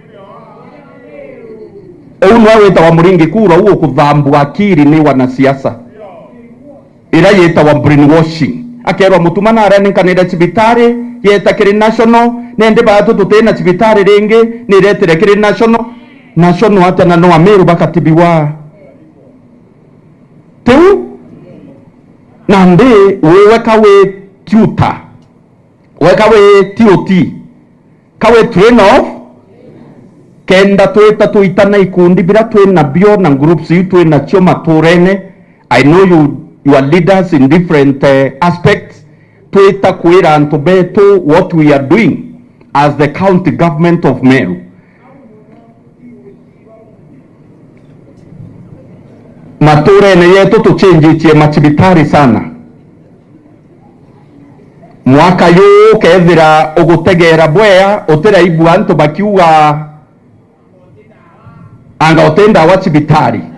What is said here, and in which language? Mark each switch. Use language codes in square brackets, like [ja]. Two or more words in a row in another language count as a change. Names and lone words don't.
[mer] unwa weta wa muringi kura uo kuthambu akiri ni wanasiasa ira yeta wa brainwashing akerwa mutuma na arani kanira cibitari yeta kire national nende batu tutena cibitari ringi neretere kire national hata na no Meru bakatibiwa tu nande wewe kawe tutor wewe kawe TOT kawe [en] train off [mer] kenda tweta tuitana ikundi bila twena bio na groups yu twena choma turene. [en] I know you are leaders in different aspects [mer] tweta kwira antu betu [en] what we are doing as the county government of Meru. [mer] Maturene yetu tuchinjitie machibitari sana. Mwaka yu kethira ugutegera bwea utira ibu antu bakiuga anga utenda wa chibitari.